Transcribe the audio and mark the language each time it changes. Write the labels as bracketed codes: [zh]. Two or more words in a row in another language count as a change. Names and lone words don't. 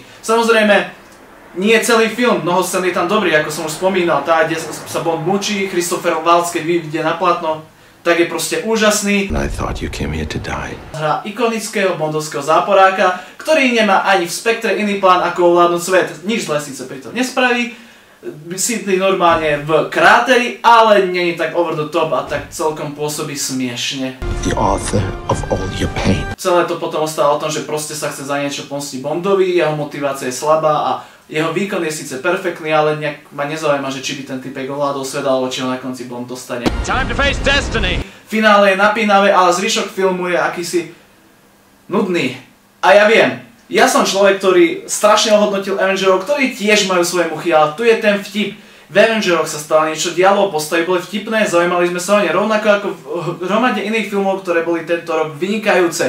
[sk] Samozrejme, nie celý film, mnoho scén je tam dobrý, ako som už spomínal, tá, kde sa Bond mučí, Christopher Waltz, keď vyjde na platno, tak je proste úžasný. Hra ikonického bondovského záporáka, ktorý nemá ani v Spektre iný plán, ako ovládnuť svet. Nič zlé síce pritom nespraví, sídli normálne v kráteri, ale není tak [en] over the top [sk] a tak celkom pôsobí smiešne. [en] The author of all your pain. [sk] Celé to potom ostalo o tom, že proste sa chce za niečo pomstiť Bondovi, jeho motivácia je slabá a jeho výkon je síce perfektný, ale nejak ma nezaujíma, že či by ten typek ovládol svet, alebo či ho na konci Bond dostane. [en] Time to face destiny. [sk] Finále je napínavé, ale zvyšok filmu je akýsi nudný. A ja viem, ja som človek, ktorý strašne ohodnotil Avengerov, ktorí tiež majú svoje muchy, ale tu je ten vtip. V Avengeroch sa stalo niečo, dialog, postavy boli vtipné, zaujímali sme sa o ne, rovnako ako v hromade iných filmov, ktoré boli tento rok vynikajúce.